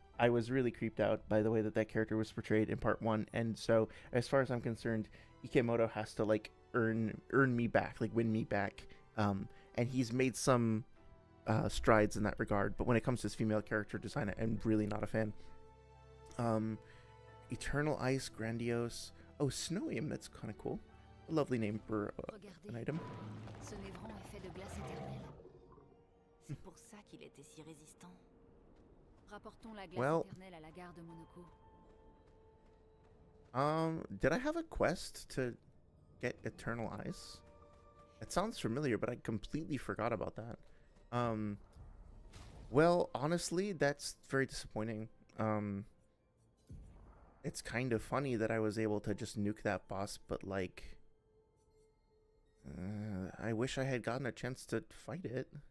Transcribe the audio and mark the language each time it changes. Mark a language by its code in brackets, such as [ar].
[en] I was really creeped out by the way that that character was portrayed in part 1, and so as far as I'm concerned, Ikemoto has to like earn me back, like win me back. And he's made some strides in that regard, but when it comes to his female character design, I'm really not a fan. Eternal Ice, Grandiose. Oh, Snowium, that's kind of cool. A lovely name for an item. [fr] Ce névron est fait de glace éternelle. C'est pour ça qu'il était si résistant. Rapportons la glace [en] Well, [fr] éternelle à la gare de Monaco. [en] did I have a quest to get Eternal Ice? It sounds familiar, but I completely forgot about that. Well, honestly, that's very disappointing. It's kind of funny that I was able to just nuke that boss, but like, I wish I had gotten a chance to fight it.